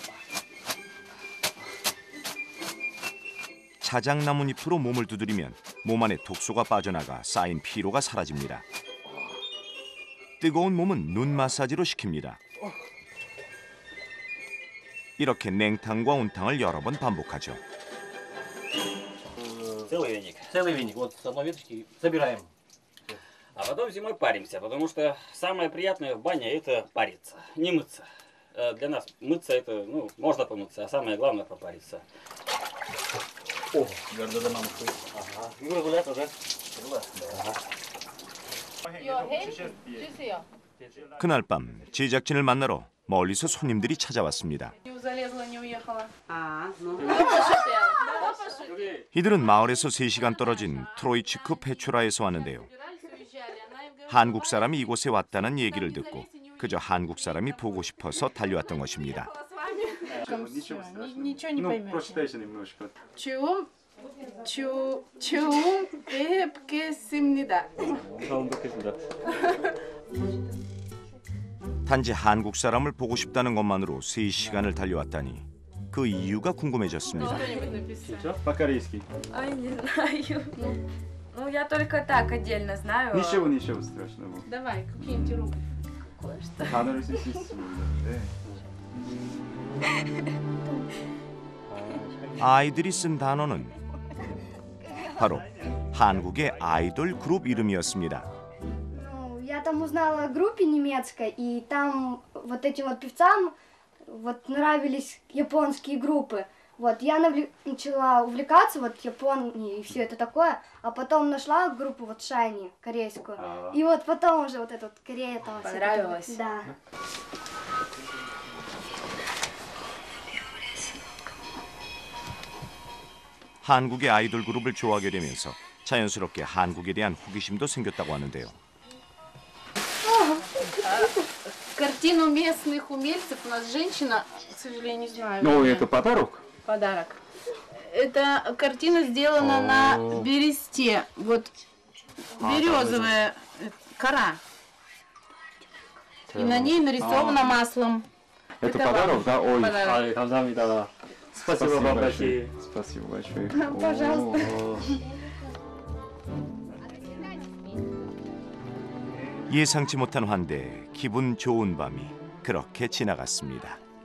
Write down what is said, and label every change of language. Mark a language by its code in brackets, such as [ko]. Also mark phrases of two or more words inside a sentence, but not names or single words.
[ko] 자작나뭇잎으로 몸을 두드리면 몸 안에 독소가 빠져나가 쌓인 피로가 사라집니다. 뜨거운 몸은 눈 마사지로 식힙니다. 이렇게 냉탕과 온탕을 여러 번 반복하죠. [ru] Целый веник. Целый веник. Вот с одной веточки собираем. А потом зимой паримся, потому что самое приятное в бане это париться, не мыться. Для нас мыться это, ну, можно помыться, а самое главное попариться. О, гордо мама. Ага. Юра гулять уже. [ko] 그날 밤 제작진을 만나러 멀리서 손님들이 찾아왔습니다. 이들은 마을에서 3시간 떨어진 트로이츠크 페초라에서 왔는데요. 한국 사람이 이곳에 왔다는 얘기를 듣고 그저 한국 사람이 보고 싶어서 달려왔던 것입니다. [ru] Ничего не поймешь. Прочитайте немножко. [ko] Чум 뵙겠습니다. 처음 뵙겠습니다. 단지 한국 사람을 보고 싶다는 것만으로 3시간을 달려왔다니 그 이유가 궁금해졌습니다. [ru] Что? По-корейски. Ай, не знаю. Ну, я только так отдельно знаю. Ничего страшного. Давай, какие-нибудь руки. Кое-что. [ko] 단어를 쓸 수 있습니다. 네. 아이들이 쓴 단어는 바로 한국의 아이돌 그룹 이름이었습니다. [ru] Я там узнала о группе немецкой, и там вот этим вот певцам вот нравились японские группы. Вот я начала увлекаться вот Японией и все это такое, а потом нашла группу вот Shiny корейскую. И вот потом уже вот этот Корея там. Понравилось? Да. [ko] 한국의 아이돌 그룹을 좋아하게 되면서 자연스럽게 한국에 대한 호기심도 생겼다고 하는데요. [ru] Картину местных умельцев у нас женщина, к сожалению, не знаю. Ну, это подарок? Подарок. Эта картина сделана на бересте. Вот березовая кора. И на ней нарисовано маслом. Это подарок, да? Ой, подарок. 감사합니다. Спасибо вам большое. Спасибо большое. Пожалуйста. [ko] 예상치 못한 환대에 기분 좋은 밤이 그렇게 지나갔습니다.